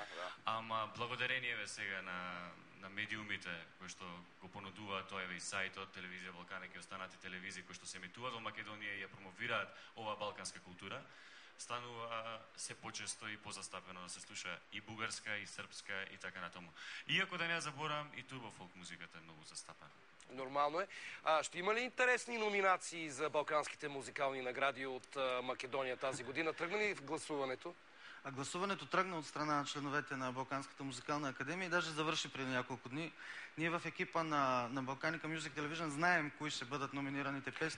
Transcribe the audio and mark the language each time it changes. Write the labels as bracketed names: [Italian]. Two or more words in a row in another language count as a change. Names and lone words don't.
[Macedonian] Ама благодарение сега на медиумите кои што го понудуваат, тоа е и сајтот, телевизија Балкана и останати телевизии кои што се емитуваат во Македонија и ја промовираат оваа балканска култура, станува се почесто и позастапено да се слуша и бугарска, и српска, и така натаму. Иако да не заборам, и турбофолк музиката е многу застапена. Нормално е. [Bulgarian] Ще има ли интересни номинации за балканските музикални награди от Македонија тази година? Тръгна ли в гласуването? Гласуването тръгна от страна на членовете на Балканската музикална академия и даже завърши преди няколко дни. Ние в екипа на Balkanica Music Television знаем кои ще бъдат номинираните песни.